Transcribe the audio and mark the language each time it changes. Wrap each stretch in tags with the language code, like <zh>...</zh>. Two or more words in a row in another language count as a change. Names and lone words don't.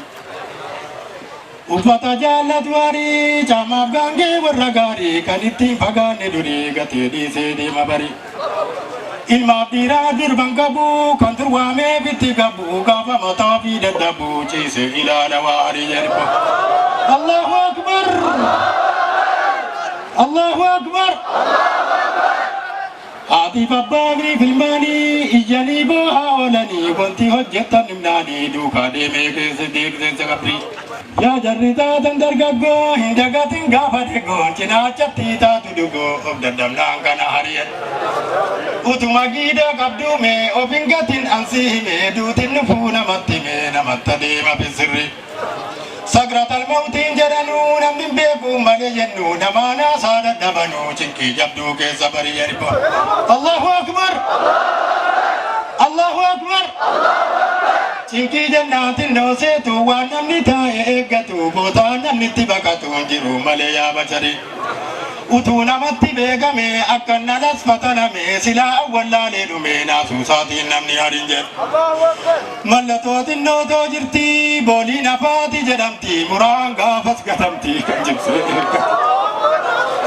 <om>Uffata jaallatu warii caammaaf gaangee warra gaarii kan ittiin fagaanne durii gatee dhiisee deema bari. Ilmaaf dhiiraa durban qabu kan turwaamee bitti qabu gaafa mataa fi dadhabu ciise ilaala waarii jedhu.</om> <ar>الله أكبر! الله أكبر!</ar> <om>Haatiif abbaa fi filmaanii iyyanii boo'aa oolanii wanti hojjetan himnaanii duukaa deemee keessa deebiseensa qabri. Yaa jarri taatan dargaggoo hin dagatin gaafa deegoon cinaachatti taatu dhugoo of dadhabnaan kana hariyan. Utuma giida qabduume of hin gatin ansii hime duutin nufuu namatti hime namatti adeema bisirri. Sakratal mawtiin jedhanuu namni beeku malee jennu namaanaa saa dadhabanuu cinkii jabduu keessa bari jedhu.</om> <ar>الله أكبر! الله أكبر!</ar> <om>Cinkii jannaatiin nooseetu waan namni taa'e eeggatu bootaa namni itti baqatu jiru malee yaa bashari. Utuu namatti beekame akka nalas fataname silaa awwallaalee dhume naasuu isaatiin namni harin jedhu. Mallattootiin nootoo jirti booliin afaati jedhamti muraan gaafas gatamti kan jibsee eeggatu.</om>